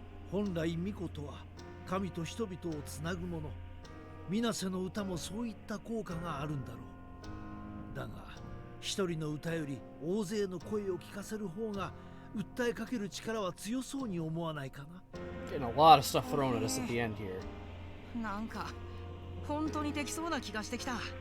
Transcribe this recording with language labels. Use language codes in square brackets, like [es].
[ja] 本来巫女とは神と人々をつなぐもの。水瀬の歌もそういった効果があるんだろう。だが一人の歌より大勢の声を聞かせる方が訴えかける力は強そうに思わないかな。 [en] getting a lot of stuff thrown at us at the end here. [ja] なんか本当にできそうな気がしてきた。